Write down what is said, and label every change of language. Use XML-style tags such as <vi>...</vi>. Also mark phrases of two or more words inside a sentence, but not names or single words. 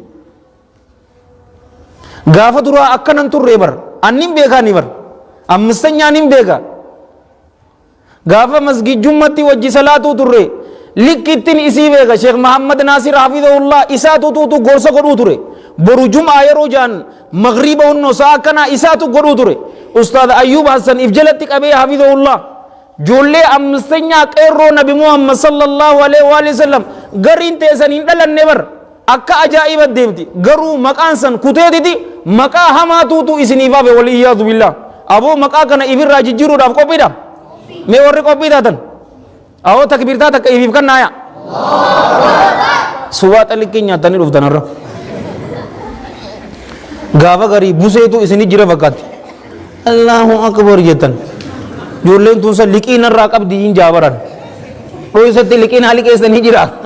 <om>gaafa duraa akkanan turree bar annin beekaani bar ammistanyaan hin beeka gaafa masgijjummatti wajji salaatuu turre likkittin isii beeka sheekh Muhammad Naasir hafidhahullah isaatu tuutu gorsa godhuu ture boru jumaa yeroo jaan magriba hunno saa akkanaa isaatu godhuu ture ustaad Ayyub Hassan if jalatti qabee hafidhahullah joollee ammistanyaa qeerroo nabi Muhammad</om> <ar>صلى الله عليه وسلم</ar> <om>gariin teessan hin dhalanne bar akka ajaa'iba deemti garuu maqaan san kuteetiti maqaa hamaatuutu isiniif hafe</om> <ar>والعياذ بالله</ar> <om>aboo maqaa kana ifirraa jijjiiruudhaaf qophiidha mee warri qophii taatan awoo takbiirtaa takka ifiif kannaaya suwaa xaliqqii nyaatanii dhuftanarra gaafa garii buseetu isinii jira fakkaatti</om> <ar>الله أكبر</ar> <om>jettan ijoolleen tun san liqii narraa qabdi hin jaabaran dhoysatti liqiin haali keessanii jira</om>